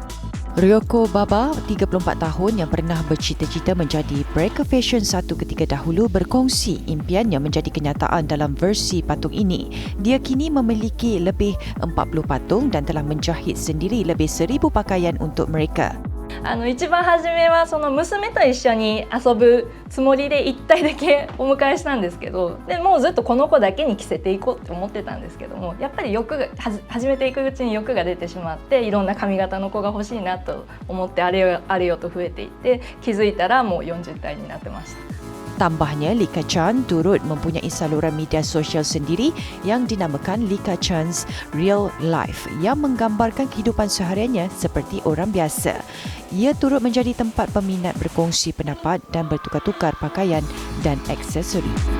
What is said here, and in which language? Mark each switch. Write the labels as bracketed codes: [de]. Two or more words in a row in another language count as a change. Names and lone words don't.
[ms] Ryoko Baba, 34 tahun yang pernah bercita-cita menjadi breaker fashion satu ketika dahulu berkongsi impiannya menjadi kenyataan dalam versi patung ini. Dia kini memiliki lebih 40 patung dan telah menjahit sendiri lebih 1,000 pakaian untuk mereka. [ja] 一番初めはその娘と一緒に遊ぶつもりで1体だけお迎えしたんですけど、でもうずっとこの子だけに着せていこうって思ってたんですけども、やっぱり欲が始めていくうちに欲が出てしまって、いろんな髪型の子が欲しいなと思ってあれよと増えていって、気づいたらもう40体になってました。 [ms] Tambahnya, Lika Chan turut mempunyai saluran media sosial sendiri yang dinamakan Lika Chan's Real Life yang menggambarkan kehidupan sehariannya seperti orang biasa. Ia turut menjadi tempat peminat berkongsi pendapat dan bertukar-tukar pakaian dan aksesori.